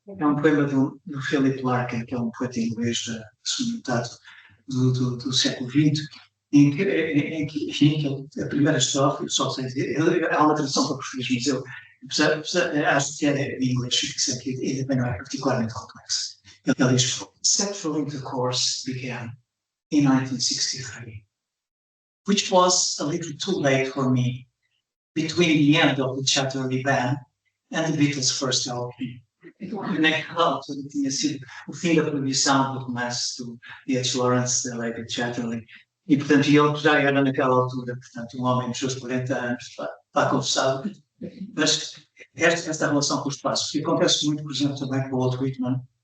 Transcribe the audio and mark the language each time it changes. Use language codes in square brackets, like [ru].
[pt] É um poema do Philip Larkin, que é um poeta inglês da segunda metade do século XX, em que a primeira estrofe, só sei dizer, há uma tradução para português, mas acho que é em inglês, isso aqui também não é particularmente complexo. Ele diz, [en] sexual intercourse began in 1963, which was a little too late for me, between the end of the Chatterley Band and the Beatles' first LP. [pt] Naquela altura tinha sido o fim da proibição do romance do D.H. Lawrence, da Lady Chatterley, e portanto ele já era naquela altura, portanto um homem dos seus 40 anos, está confessado, mas esta relação com o espaço, que acontece muito, por exemplo, também com o Walt Whitman.